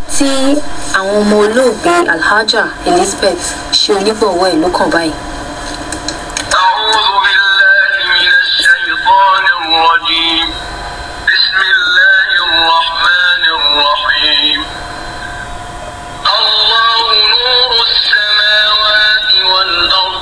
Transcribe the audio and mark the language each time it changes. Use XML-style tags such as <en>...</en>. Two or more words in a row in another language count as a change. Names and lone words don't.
<yo>tí àwọn ọmọ olóògbé Alhaja Elizabeth ṣe onígbọ̀wọ́ ẹ̀ ló kàn báyìí.</yo> <ar>أعوذ بالله من الشيطان الرجيم. بسم الله الرحمن الرحيم. الله نور السماوات والأرض.</ar>